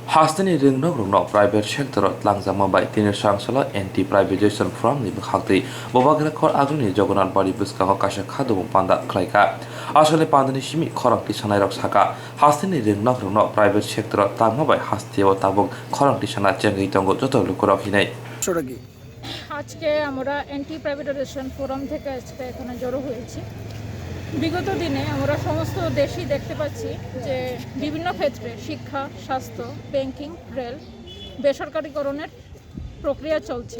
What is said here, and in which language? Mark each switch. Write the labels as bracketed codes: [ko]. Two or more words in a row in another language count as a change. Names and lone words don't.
[trp] Haphangni Rwngnokrokno [en] private sector [trp] langjama bai tinir sangsala [en] anti-privatisation from [trp] ni bkhakti bobagra khor agruni jogonan bari buska kasha khadu panda khlaika asole pandani simi khorang tisanai rok saka Haphangni Rwngnokrokno [en] private sector [trp] tangma bai hastio tabok khorang tisana chengi tongo joto lukorok hinai [bn] আজকে আমরা অ্যান্টি প্রাইভেটাইজেশন ফোরাম থেকে আজকে এখানে জড়ো হয়েছি। বিগত দিনে আমরা সমস্ত দেশই দেখতে পাচ্ছি যে বিভিন্ন ক্ষেত্রে শিক্ষা, স্বাস্থ্য, ব্যাংকিং, রেল বেসরকারীকরণের প্রক্রিয়া চলছে।